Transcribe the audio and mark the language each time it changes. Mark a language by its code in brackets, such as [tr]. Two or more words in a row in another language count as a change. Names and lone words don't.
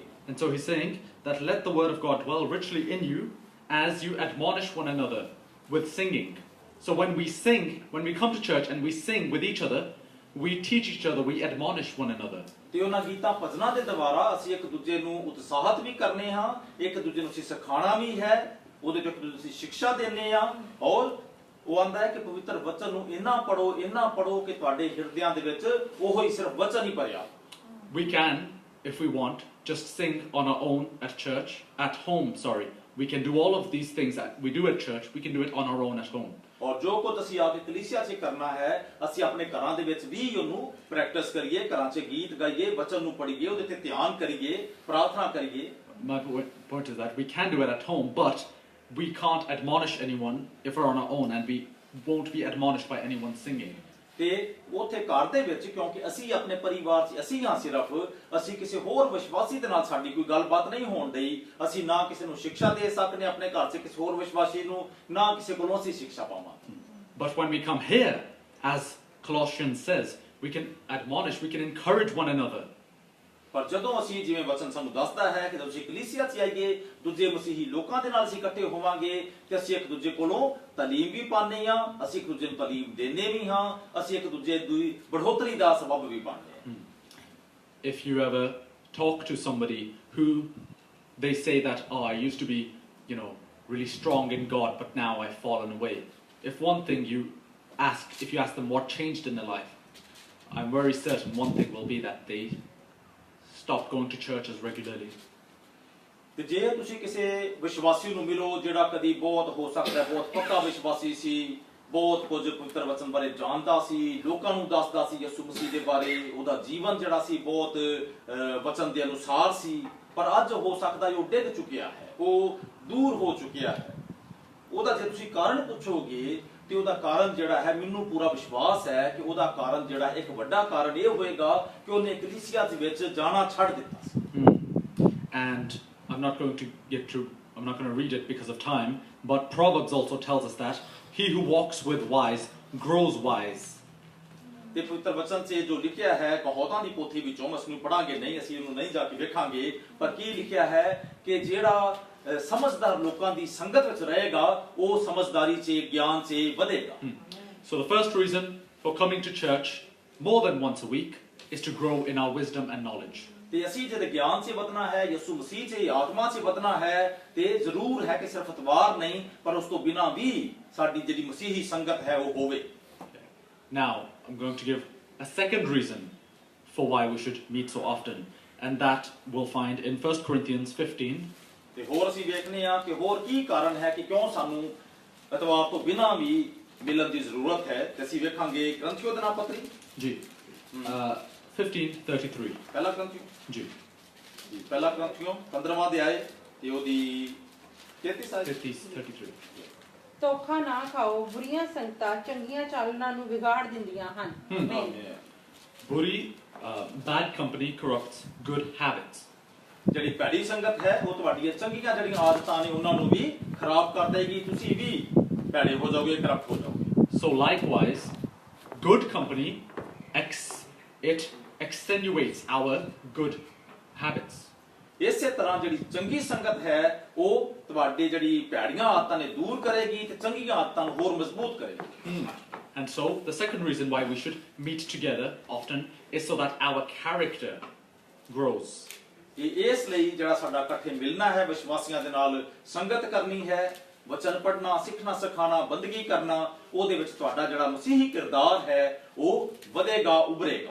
[en] And so he's saying that let the word of God dwell richly in you as you admonish one another with singing. So when we sing, when we come to church and we sing with each other, we teach each other, we admonish one another. [pa] ਤੇ ਉਹਨਾਂ ਗੀਤਾਂ ਭਜਨਾਂ ਦੇ ਦੁਆਰਾ ਅਸੀਂ ਇੱਕ ਦੂਜੇ ਨੂੰ ਉਤਸ਼ਾਹਿਤ ਵੀ ਕਰਨੇ ਹਾਂ, ਇੱਕ ਦੂਜੇ ਨੂੰ ਅਸੀਂ ਸਿਖਾਉਣਾ ਵੀ ਹੈ, ਉਹਦੇ ਤੋਂ ਇੱਕ ਦੂਜੇ ਨੂੰ ਸਿੱਖਿਆ ਦੇਣੇ ਆ ਔਰ ਉਹ ਆਂਦਾ ਹੈ ਕਿ ਪਵਿੱਤਰ ਵਚਨ ਨੂੰ ਇੰਨਾ ਪੜੋ ਕਿ ਤੁਹਾਡੇ ਹਿਰਦਿਆਂ ਦੇ ਵਿੱਚ ਉਹੋ ਹੀ ਸਿਰਫ ਵਚਨ ਹੀ ਭਰਿਆ। [en] We can, if we want, just sing on our own at church, at home, sorry. We can do all of these things that we do at church, we can do it on our own at home. [pa] ਔਰ ਜੋ ਕੁਝ ਅਸੀਂ ਆ ਕੇ ਕਲੀਸਿਆ 'ਚ ਕਰਨਾ ਹੈ ਅਸੀਂ ਆਪਣੇ ਘਰਾਂ ਦੇ ਵਿੱਚ ਵੀ ਉਹਨੂੰ ਪ੍ਰੈਕਟਿਸ ਕਰੀਏ, ਘਰਾਂ 'ਚ ਗੀਤ ਗਾਈਏ, ਵਚਨ ਨੂੰ ਪੜ੍ਹੀਏ, ਉਹਦੇ ਤੇ ਧਿਆਨ ਕਰੀਏ, ਪ੍ਰਾਰਥਨਾ ਕਰੀਏ। [en] My point is that we can do it at home, but we can't admonish anyone if we're on our own, and we won't be admonished by anyone singing. [pa] ਤੇ ਉੱਥੇ ਘਰ ਦੇ ਵਿੱਚ ਕਿਉਂਕਿ ਅਸੀਂ ਆਪਣੇ ਪਰਿਵਾਰ 'ਚ ਅਸੀਂ ਹਾਂ, ਸਿਰਫ ਅਸੀਂ ਕਿਸੇ ਹੋਰ ਵਿਸ਼ਵਾਸੀ ਦੇ ਨਾਲ ਸਾਡੀ ਕੋਈ ਗੱਲਬਾਤ ਨਹੀਂ ਹੋਣ ਡਈ, ਅਸੀਂ ਨਾ ਕਿਸੇ ਨੂੰ ਸਿੱਖਿਆ ਦੇ ਸਕਦੇ ਆਪਣੇ ਘਰ 'ਚ ਕਿਸੇ ਹੋਰ ਵਿਸ਼ਵਾਸੀ ਨੂੰ, ਨਾ ਕਿਸੇ ਕੋਲੋਂ ਅਸੀਂ ਸਿੱਖਿਆ ਪਾਵਾਂਗੇ। [en] But when we come here, as Colossians says, we can admonish, we can encourage one another. [pa] ਪਰ ਜਦੋਂ ਅਸੀਂ ਜਿਵੇਂ ਵਚਨ ਸਾਨੂੰ ਦੱਸਦਾ ਹੈ ਕਿ ਤੁਸੀਂ ਕਲੀਸਿਆ 'ਚ ਆਈਏ, ਦੂਜੇ ਮਸੀਹੀ ਲੋਕਾਂ ਦੇ ਨਾਲ ਅਸੀਂ ਇਕੱਠੇ ਹੋਵਾਂਗੇ ਤੇ ਅਸੀਂ ਇੱਕ ਦੂਜੇ ਕੋਲੋਂ ਤਾਲੀਮ ਵੀ ਪਾਉਂਦੇ ਹਾਂ, ਅਸੀਂ ਇੱਕ ਦੂਜੇ ਨੂੰ ਤਾਲੀਮ ਦਿੰਦੇ ਵੀ ਹਾਂ, ਅਸੀਂ ਇੱਕ ਦੂਜੇ ਦੀ ਬੜ੍ਹੋਤਰੀ ਦਾ ਸਬਬ ਵੀ ਬਣਦੇ ਹਾਂ। [en] If you ever talk to somebody who they say that, oh, I used to be, really strong in God, but now I've fallen away. If one thing if you ask them what changed in their life, I'm very certain one thing will be that they stopped going to church as regularly. [pa] ਤੇ ਜੇ ਤੁਸੀਂ ਕਿਸੇ ਵਿਸ਼ਵਾਸੀ ਨੂੰ ਮਿਲੋ ਜਿਹੜਾ ਕਦੀ ਬਹੁਤ ਹੋ ਸਕਦਾ ਬਹੁਤ ਪੱਕਾ ਵਿਸ਼ਵਾਸੀ ਸੀ, ਬਹੁਤ ਕੁਝ ਪਵਿੱਤਰ ਵਚਨ ਬਾਰੇ ਜਾਣਦਾ ਸੀ, ਲੋਕਾਂ ਨੂੰ ਦੱਸਦਾ ਸੀ ਯਿਸੂ ਮਸੀਹ ਦੇ ਬਾਰੇ, ਉਹਦਾ ਜੀਵਨ ਜਿਹੜਾ ਸੀ ਬਹੁਤ ਵਚਨ ਦੇ ਅਨੁਸਾਰ ਸੀ, ਪਰ ਅੱਜ ਹੋ ਸਕਦਾ ਉਹ ਡਿੱਗ ਚੁੱਕਿਆ ਹੈ, ਉਹ ਦੂਰ ਹੋ ਚੁੱਕਿਆ ਹੈ। ਉਹਦਾ ਜੇ ਤੁਸੀਂ ਕਾਰਨ ਪੁੱਛੋਗੇ ਤੇ ਉਹਦਾ ਕਾਰਨ ਜਿਹੜਾ ਹੈ, ਮੈਨੂੰ ਪੂਰਾ ਵਿਸ਼ਵਾਸ ਹੈ ਕਿ ਉਹਦਾ ਕਾਰਨ ਜਿਹੜਾ ਇੱਕ ਵੱਡਾ ਕਾਰਨ ਇਹ ਹੋਏਗਾ ਕਿ ਉਹਨੇ ਕਲੀਸਿਆ ਦੇ ਵਿੱਚ ਜਾਣਾ ਛੱਡ ਦਿੱਤਾ ਸੀ। [en] And I'm not going to read it because of time, but Proverbs also tells us that he who walks with wise grows wise. [pa] ਤੇ ਪਵਿੱਤਰ ਵਚਨ 'ਚ ਜੋ ਲਿਖਿਆ ਹੈ ਕਹਾਵਤਾਂ ਦੀ ਪੋਥੀ ਵਿੱਚੋਂ, ਅਸੀਂ ਨੂੰ ਪੜਾਂਗੇ ਨਹੀਂ, ਅਸੀਂ ਇਹਨੂੰ ਨਹੀਂ ਜਾ ਕੇ ਵੇਖਾਂਗੇ, ਪਰ ਕੀ ਲਿਖਿਆ ਹੈ ਕਿ ਜਿਹੜਾ ਸਮਝਦਾਰ ਲੋਕਾਂ ਦੀ ਸੰਗਤ ਵਿੱਚ ਰਹੇਗਾ ਉਹ ਸਮਝਦਾਰੀ 'ਚ ਗਿਆਨ 'ਚ ਵਧੇਗਾ। [en] So the first reason for coming to church more than once a week is to grow in our wisdom and knowledge. [pa] ਤੇ ਅਸੀਂ ਜਦ ਗਿਆਨ 'ਚ ਵਧਣਾ ਹੈ, ਯਿਸੂ ਮਸੀਹ 'ਚ ਆਤਮਾ 'ਚ ਵਧਣਾ ਹੈ, ਤੇ ਜ਼ਰੂਰ ਹੈ ਕਿ ਸਿਰਫ ਇਤਵਾਰ ਨਹੀਂ ਪਰ ਉਸ ਤੋਂ ਬਿਨਾਂ ਵੀ ਸਾਡੀ ਜਿਹੜੀ ਮਸੀਹੀ ਸੰਗਤ ਹੈ ਉਹ ਹੋਵੇ। [en] Now I'm going to give a second reason for why we should meet so often, and that we'll find in 1 Corinthians 15. [pa] ਤੇ ਹੋਰ ਅਸੀਂ ਵੇਖਨੇ ਆ ਕਿ ਹੋਰ ਕੀ ਕਾਰਨ ਹੈ ਕਿ ਕਿਉਂ ਸਾਨੂੰ ਇਤਵਾਰ ਤੋਂ ਬਿਨਾਂ ਵੀ ਮਿਲਣ ਦੀ ਜ਼ਰੂਰਤ ਹੈ, ਤੇ ਅਸੀਂ ਵੇਖਾਂਗੇ ਗ੍ਰੰਥੀਓ ਦੇ ਨਾਮ ਪੱਤਰੀ ਜੀ 15:33 ਪਹਿਲਾ ਗ੍ਰੰਥੀਓ ਜੀ ਪਹਿਲਾ ਗ੍ਰੰਥੀਓ 15ਵਾਂ ਅਧਿਆਇ ਤੇ ਉਹਦੀ 33 ਧੋਖਾ ਨਾ ਖਾਓ, ਬੁਰੀਆਂ ਸੰਗਤਾਂ ਚੰਗੀਆਂ ਚਾਲਨਾਂ ਨੂੰ ਵਿਗਾੜ ਦਿੰਦੀਆਂ ਹਨ। [en] Bad company corrupts good habits. [pa] ਜਿਹੜੀ ਭੈੜੀ ਸੰਗਤ ਹੈ ਉਹ ਤੁਹਾਡੀਆਂ ਚੰਗੀਆਂ ਜਿਹੜੀਆਂ ਆਦਤਾਂ ਨੇ ਉਹਨਾਂ ਨੂੰ ਵੀ ਖਰਾਬ ਕਰ ਦੇਗੀ, ਤੁਸੀਂ ਵੀ ਭੈੜੇ ਹੋ ਜਾਓਗੇ, ਕਰਪਟ ਹੋ ਜਾਓਗੇ। [en] So likewise, good company it extenuates our good habits. [pa] ਇਸੇ ਤਰ੍ਹਾਂ ਜਿਹੜੀ ਚੰਗੀ ਸੰਗਤ ਹੈ ਉਹ ਤੁਹਾਡੇ ਜਿਹੜੀ ਭੈੜੀਆਂ ਆਦਤਾਂ ਨੇ ਦੂਰ ਕਰੇਗੀ ਤੇ ਚੰਗੀਆਂ ਆਦਤਾਂ ਨੂੰ ਹੋਰ ਮਜ਼ਬੂਤ ਕਰੇਗੀ। [en] And so the second reason why we should meet together often is so that our character grows. [pa] ਇਸ ਲਈ ਜਿਹੜਾ ਸਾਡਾ ਇਕੱਠੇ ਮਿਲਣਾ ਹੈ, ਵਿਸ਼ਵਾਸੀਆਂ ਦੇ ਨਾਲ ਸੰਗਤ ਕਰਨੀ ਹੈ, ਵਚਨ ਪੜ੍ਹਨਾ, ਸਿੱਖਣਾ ਸਿਖਾਣਾ, ਬੰਦਗੀ ਕਰਨਾ, ਉਹਦੇ ਵਿੱਚ ਤੁਹਾਡਾ ਜਿਹੜਾ ਮਸੀਹੀ ਕਿਰਦਾਰ ਹੈ ਉਹ ਵਧੇਗਾ, ਉਭਰੇਗਾ।